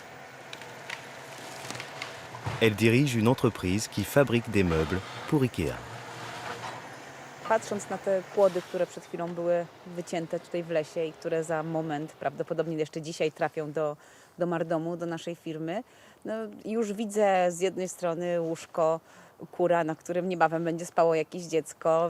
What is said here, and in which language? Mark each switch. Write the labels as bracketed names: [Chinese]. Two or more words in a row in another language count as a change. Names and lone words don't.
[French] Elle dirige une entreprise qui fabrique des meubles pour IKEA. [Polish] Patrząc na te płody, które przed chwilą były wycięte tutaj w lesie i które za moment, prawdopodobnie jeszcze dzisiaj trafią do Mardomu, do naszej firmy, no już widzę z jednej strony łóżko kura, na którym niebawem będzie spało jakieś dziecko.